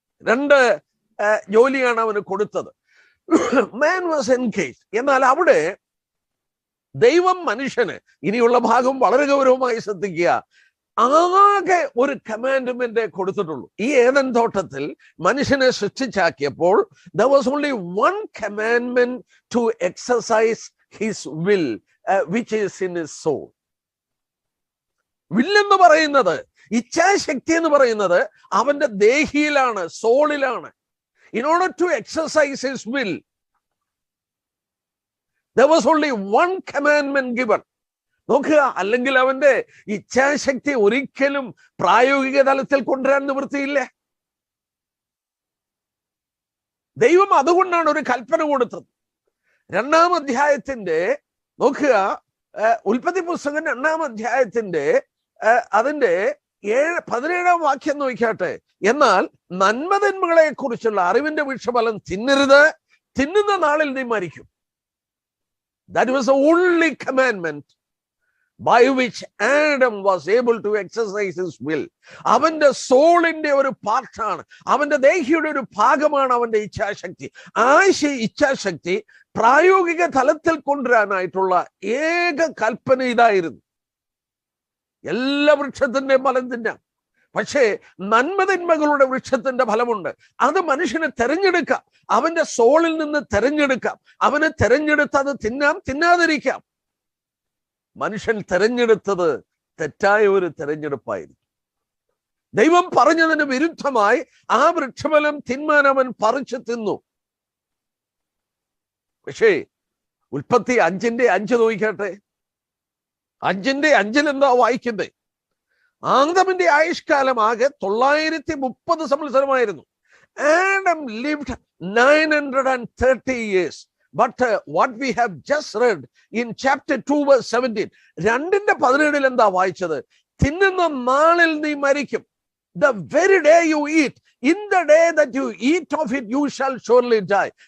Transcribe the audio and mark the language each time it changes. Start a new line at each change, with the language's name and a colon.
Malayalam: 2 ജോലിയാണ് അവന് കൊടുത്തത്.
English: Man was engaged.
Malayalam: എന്നാൽ അവിടെ ദൈവം മനുഷ്യന്, ഇനിയുള്ള ഭാഗം വളരെ ഗൗരവമായി ശ്രദ്ധിക്കുക, ആകെ ഒരു കമാൻഡ്മെന്റ് കൊടുത്തിട്ടുള്ളൂ. ഈ ഏദൻ തോട്ടത്തിൽ മനുഷ്യനെ സൃഷ്ടിച്ചാക്കിയപ്പോൾ
English: there was only one commandment to exercise his will, which is in his soul.
Malayalam: വില്ലെന്ന് പറയുന്നത്, ഇച്ഛാശക്തി എന്ന് പറയുന്നത് അവന്റെ ദേഹിയിലാണ്, സോളിലാണ്.
English: In order to exercise his will, there was only one commandment given.
Malayalam: നോക്കുക, അല്ലെങ്കിൽ അവന്റെ ഇച്ഛാശക്തി ഒരിക്കലും പ്രായോഗിക തലത്തിൽ കൊണ്ടുവരാൻ നിവൃത്തിയില്ല. ദൈവം അതുകൊണ്ടാണ് ഒരു കൽപ്പന കൊടുത്തത്. 2-ാം അധ്യായത്തിന്റെ നോക്കുക, ഉൽപ്പത്തി പുസ്തകം 2-ാം അധ്യായത്തിന്റെ അതിന്റെ 17-ാം വാക്യം നോക്കിയാട്ടെ. എന്നാൽ നന്മതിന്മകളെ കുറിച്ചുള്ള അറിവിന്റെ വൃക്ഷഫലം തിന്നരുത്, തിന്നുന്ന നാളിൽ നീ മരിക്കും.
English: That was the only commandment by which Adam was able to exercise his will.
Malayalam: അവന്റെ സോളിന്റെ ഒരു പാർട്ടാണ്, അവന്റെ ദേഹിയുടെ ഒരു ഭാഗമാണ് അവന്റെ ഇച്ഛാശക്തി. ആ ഇച്ഛാശക്തി പ്രായോഗിക തലത്തിൽ കൊണ്ടുവരാനായിട്ടുള്ള ഏക കൽപ്പന ഇതായിരുന്നു. എല്ലാ വൃക്ഷത്തിന്റെ ഫലം തിന്നാം, പക്ഷേ നന്മതിന്മകളുടെ വൃക്ഷത്തിന്റെ ഫലമുണ്ട്. അത് മനുഷ്യനെ തെരഞ്ഞെടുക്കാം, അവന്റെ സോളിൽ നിന്ന് തെരഞ്ഞെടുക്കാം. അവനെ തെരഞ്ഞെടുത്ത് അത് തിന്നാം, തിന്നാതിരിക്കാം. മനുഷ്യൻ തെരഞ്ഞെടുത്തത് തെറ്റായ ഒരു തെരഞ്ഞെടുപ്പായിരുന്നു. ദൈവം പറഞ്ഞതിന് വിരുദ്ധമായി ആ വൃക്ഷഫലം തിന്മാൻ അവൻ പറിച്ചു തിന്നു. പക്ഷേ ഉൽപ്പത്തി 5:5 നോക്കിക്കട്ടെ. 5:5 എന്താ വായിക്കുന്നത്? ആദമിന്റെ ആയുഷ്കാലം ആകെ 930 സംവത്സരമായിരുന്നു.
English: Adam lived 930 years. But what we have just read in chapter 2 verse 17, 2:17
Malayalam: എന്താ വായിച്ചത്? തിന്നുന്ന നാളിൽ നീ മരിക്കും.
English: The very day you eat, in the day that you eat of it, you shall surely die.